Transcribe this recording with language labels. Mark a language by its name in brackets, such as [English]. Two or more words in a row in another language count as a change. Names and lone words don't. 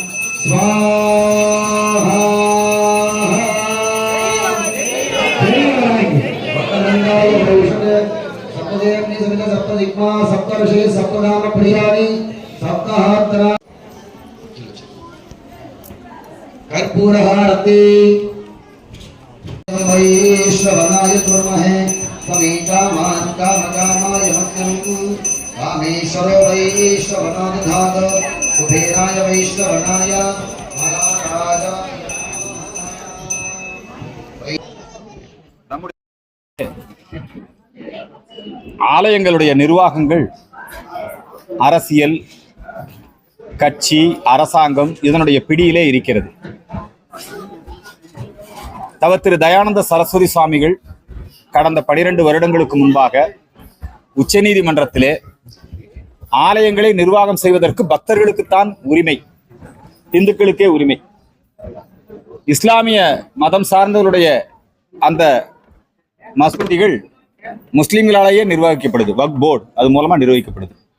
[Sanskrit] स्वाहा सप्तदेवनी समित सप्तदिक्मा सप्तऋषि सप्तनाम प्रियाणि सप्तहात्रा कर्पूरहारति वैश्रवणाय कुर्महे समेकामान् कामकामाय मह्यं कामेश्वरो वैश्रवणो दधात कुबेराय वैश्रवणाय महाराज [Tamil] ஆலயங்களுடைய நிர்வாகங்கள் அரசியல் கட்சி அரசாங்கம் இதனுடைய பிடியிலே இருக்கிறது. திரு தயானந்த சரஸ்வதி சுவாமிகள் கடந்த 12 வருடங்களுக்கு முன்பாக உச்சநீதிமன்றத்திலே ஆலயங்களை நிர்வாகம் செய்வதற்கு பக்தர்களுக்குத்தான் உரிமை, இந்துக்களுக்கே உரிமை, இஸ்லாமிய மதம் சார்ந்தவருடைய அந்த மசூதிகள் முஸ்லிம்களாலேயே நிர்வகிக்கப்படுது, வக்ஃப் போர்டு அது மூலமா நிர்வகிக்கப்படுது.